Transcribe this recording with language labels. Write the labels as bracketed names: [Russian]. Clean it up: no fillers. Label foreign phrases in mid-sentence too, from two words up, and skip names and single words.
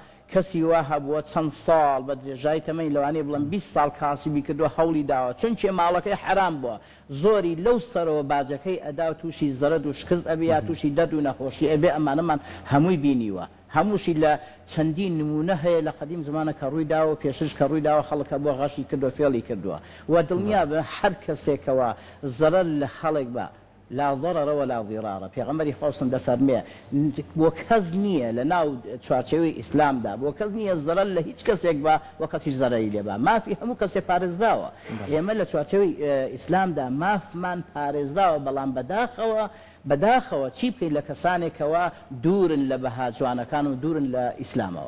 [Central Kurdish] کەسی وا هەبووە چەند ساڵ بە درێژای تەمەنی لەوانەیە بڵێن 20 ساڵ کاسبی کردووە هەوڵی داوە چونکە ماڵەکەی حرام بووە زۆری لەو سەرەوە باجەکەی ئەدا و تووشی زەرد و شکست ئەبێ یا تووشی دەرد و نەخۆشی ئەبێ ئەمانەمان هەمووی بینیوە هەمووشی لە چەندین نمونە هەیە لە قەدیم زمانە کە ڕووی داوە پێشش کە ڕووی داوە خەڵکە بۆ غەشی کردو فێڵی کردووە و دڵنیا بە هەر کەسێکەوە زەرەر لە خەڵک بە [Arabic] لا ضرر ولا ضرار [Central Kurdish] پێغەمبەری خۆسم دەفەرمێ بۆ کەس نییە لە ناو چوارچێوەی ئیسلامدا بۆ کەس نییە زەرەر لە هیچ کەسێک بە وە کەسیش زەرەری لێبە مافی هەموو کەسێک پارێزراوە ئێمە لە چوارچێوەی ئیسلامدا مافمان پارێزراوە بەڵام بەداخەوە چی بکەیت لە کەسانێکەوە دوورن لە بەها جوانەکان و دوورن لە ئیسلامەوە